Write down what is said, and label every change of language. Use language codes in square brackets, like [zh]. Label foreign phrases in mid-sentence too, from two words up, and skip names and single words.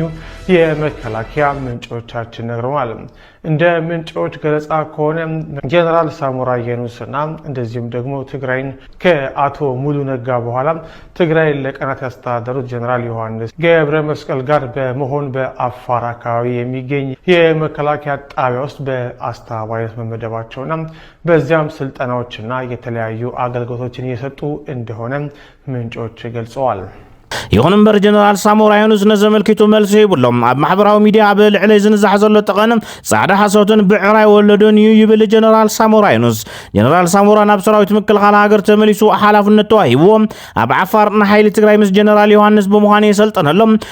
[am] የመከላከያ ምንጮቻችን ነግረዋል። እንደ ምንጮች ገለጻ ከሆነ ጀነራል ሳሞራ የኑስና እንደዚሁም ደግሞ ትግራይን ከአቶ ሙሉ ነጋ በኋላ ትግራይን ለቀናት ያስተዳደሩት ጀነራል ዮሐንስ ገብረ መስቀል ጋር በመሆን በአፋር አካባቢ የሚገኝ የመከላከያ ጣቢያ ውስጥ በአስተባባሪነት መመደባቸውና በዚያም ስልጠናዎችና የተለያዩ አገልግሎቶችን እየሰጡ እንደሆነ ምንጮች ገልጸዋል። [ti] ይኹን እምበር ጀነራል ሳሞራ የኑስ ነዘመልክቱ መልስ ይብሎም ኣብ ማሕበራዊ ሚድያ ብልዕሊ ዝንዛሕ ዘሎ ተቐንም ጻዕዳ ሓሶትን ብዕራይ ወለዶን ይብል ጀነራል ሳሞራ የኑስ ጀነራል ሳሞራ ናብ ሰራዊት ምክልኻል ሃገር ተመሊሱ ሓላፍነት ተዋሂብዎ ኣብ ዓፋር ንሓይሊ ትግራይ ምስ ጀነራል ዮሃንስ ብምዃኑ የሰልጠነሎም